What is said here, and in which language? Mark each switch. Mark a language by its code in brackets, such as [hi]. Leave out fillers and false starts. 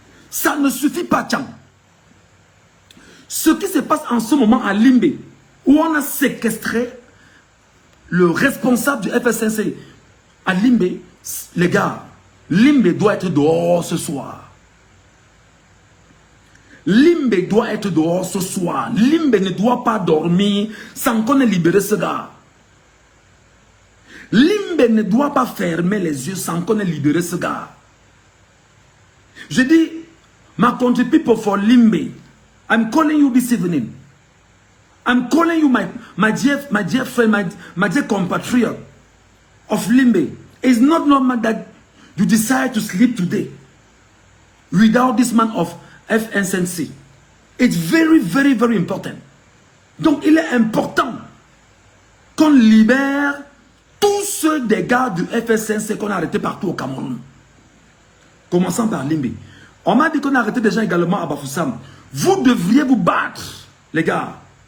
[fr] Ça ne suffit pas, Tchang. Ce qui se passe en ce moment à Limbe, où on a séquestré le responsable du FSNC à Limbe, les gars, Limbe doit être dehors ce soir. Limbe doit être dehors ce soir. Limbe ne doit pas dormir sans qu'on ait libéré ce gars. Limbe ne doit pas fermer les yeux sans qu'on ait libéré ce gars. Je dis, [en] my country people for Limbe, I'm calling you this evening. I'm calling you my dear friend, my dear compatriot of Limbe. It's not normal that you decide to sleep today without this man of FSNC. It's very, very, very important. [fr] Donc, il est important qu'on libère tous ceux des gars du FSNC qu'on a arrêtés partout au Cameroun. Commençons par Limbe. On m'a dit qu'on a arrêté des gens également à Bafoussam. Vous devriez vous battre, les gars.